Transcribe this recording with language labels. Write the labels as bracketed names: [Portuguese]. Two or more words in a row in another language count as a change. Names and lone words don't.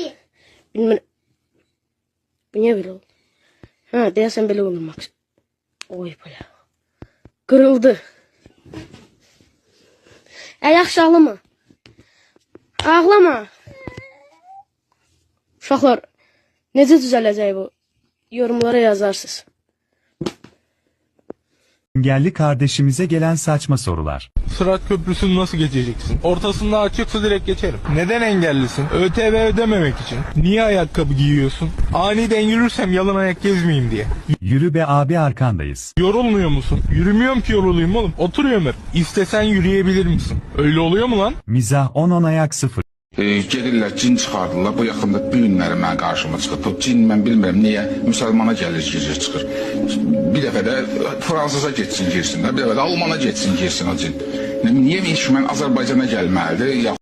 [Azerbaijani] Bilmirəm. Bu niyə belə oldu? Ha, deyəsən belə olur Max. Oy belə. Qırıldı. Yaxşı ağlama. Ağlama. Uşaqlar, necə düzələcək bu? Yorumlara yazarsınız. [Turkish] Engelli kardeşimize gelen saçma sorular. Sırat köprüsünü nasıl geçeceksin? Ortasında açıksa direkt geçerim. Neden engellisin? ÖTV ödememek için. Niye ayakkabı giyiyorsun? Aniden yürürsem yalan ayak gezmeyeyim diye. Yürü be abi, arkandayız. Yorulmuyor musun? Yürümüyorum ki yorulayım oğlum. Oturuyorum hep. İstesen yürüyebilir misin? Öyle oluyor mu lan? Mizah 10 ayak 0. [Azerbaijani] Gedirlər, cin çıxardırlar. Bu yaxında bu günləri mən qarşıma çıxır. Bu cin mən bilmirəm niyə müsəlmana gəlir, girir, çıxır. Bir dəfə də Fransıza getsin, girsin də. Bir dəfə də Almana getsin, girsin o cin. Niyə heç mən Azərbaycana gəlməlidir?